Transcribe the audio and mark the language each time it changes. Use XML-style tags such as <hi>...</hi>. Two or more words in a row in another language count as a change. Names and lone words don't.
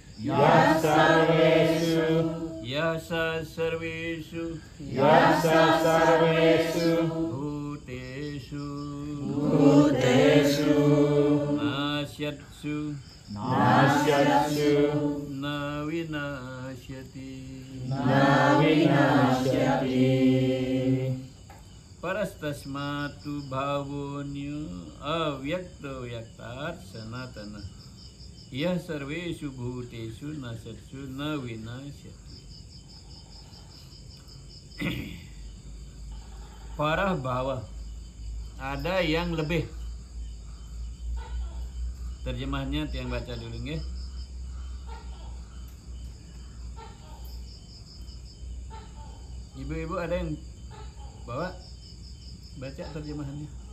<sa>भूतेषु नश्यत्सु न विनश्यति. परस्तस्मातु भावोन्यो अव्यक्तो यक्तत् सनातन यः सर्वेषु भूतेषु नश्यत्सु न विनश्यति.</sa> <id>Parah bawah, ada yang lebih. Terjemahnya yang baca dulu nggih. Ibu-ibu ada yang bawa baca terjemahannya.</id>